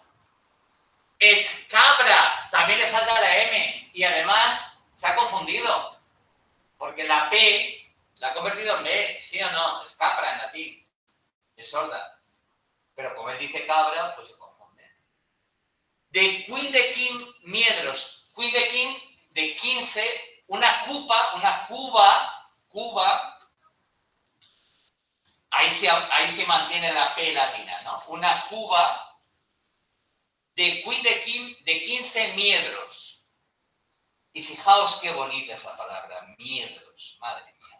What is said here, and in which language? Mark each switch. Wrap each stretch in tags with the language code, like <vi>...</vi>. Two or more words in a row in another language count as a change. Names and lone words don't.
<la>Et cabra,</la> <es>también le falta la M. Y además se ha confundido. Porque la P la ha convertido en B, ¿sí o no? Es capra en latín. Es sorda. Pero como él dice cabra, pues se confunde.</es> <la>De quindequin miedros.</la> <es>Quindequin, de 15, una cuba. Ahí se mantiene la P latina, ¿no? Una cuba de quindequin, de 15 miedros. Y fijaos qué bonita esa palabra, miedros, madre mía.</es>